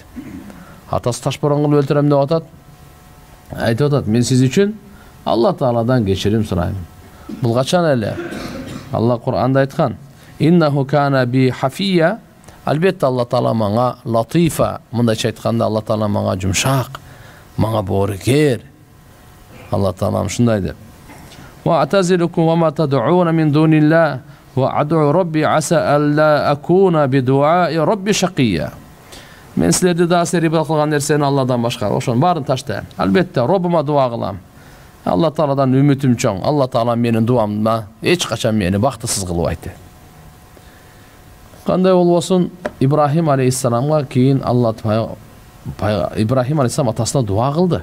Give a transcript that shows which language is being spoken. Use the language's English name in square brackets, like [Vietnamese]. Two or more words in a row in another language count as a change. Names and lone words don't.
[Kyrgyz] Атасы ташборон кылып өлтүрөм деп атат. Айтып атат, мен сиз үчүн Алла Тааладан кечирим сураймын. Бул качан эле? Алла Кур'анда айткан. [Arabic] إنه كان بي حفيا. [Kyrgyz] Албетте Алла Таала мага латифа. Мындайча айтканда Алла Таала мага жумшак, мага боорукер. Алла Таала ушундай деп. [Arabic] وأعتزلكم وما تدعون من دون الله وأدعو ربي عسى ألا أكون بدعاء ربي شقيا. [Kyrgyz] Мен силерди да ибадат кылган нерсени Алладан башка, ошонун баарын таштайм. Албетте Роббума дуа кылам. Алла Тааладан үмүтүм чоң. Алла Таала менин дуамда эч качан мени бактысыз кылбайт. Кандай болбосун, Ибрахим алейхиссаламга кийин Ибрахим алейхиссалам атасына дуа кылды.